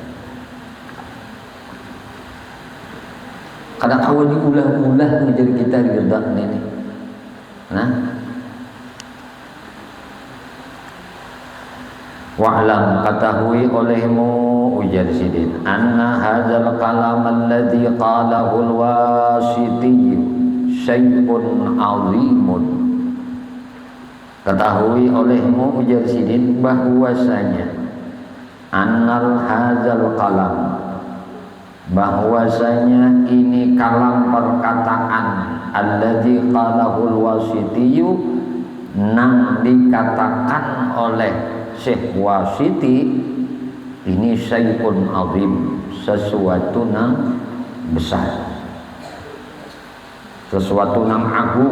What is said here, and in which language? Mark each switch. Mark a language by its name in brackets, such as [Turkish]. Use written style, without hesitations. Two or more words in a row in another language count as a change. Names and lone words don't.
[Banjar] Kadang awal diulah-ulah menjadi kita ridha ini. Nah, wa'lam, ketahui olehmu ujar sidin, [Arabic] anna hadzal kalam alladhi qalahu al-Wasiti syai'un 'azimun. [Banjar] Ketahui olehmu ujar sidin bahwasanya [Arabic] annal hadzal kalam, [Banjar] bahwasanya ini kalam perkataan [Arabic] alladzi qalahul wasitiyu, [Banjar] nang dikatakan oleh Syekh Wasiti, ini [Arabic] syai'un azim, [Banjar] sesuatu nang besar, sesuatu nang agung.